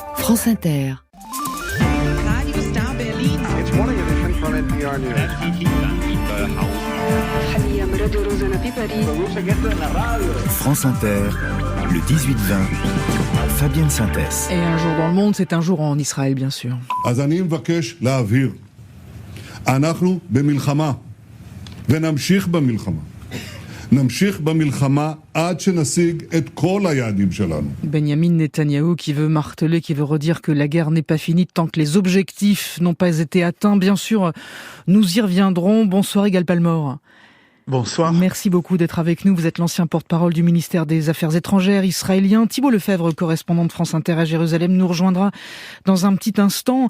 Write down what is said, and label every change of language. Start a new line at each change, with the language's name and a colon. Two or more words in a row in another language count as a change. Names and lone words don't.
French: France Inter. Radio Star Berlin.
English: It's morning edition from NPR News.
French: France Inter, le 18-20, Fabienne Synthès. Et un jour dans le monde, c'est un jour en Israël, bien sûr.
Hebrew: אז אני מבקש להבהיר, אנחנו במלחמה, ונמשיך במלחמה. נמשיך במלחמה עד שנשיג את כל היעדים שלנו.
French: Benjamin Netanyahou qui veut marteler, qui veut redire que la guerre n'est pas finie tant que les objectifs n'ont pas été atteints. Bien sûr, nous y reviendrons. Bonsoir Igal Palmore. Bonsoir. Merci beaucoup d'être avec nous. Vous êtes l'ancien porte-parole du ministère des Affaires étrangères israélien. Thibault Lefebvre, correspondant de France Inter à Jérusalem, nous rejoindra dans un petit instant.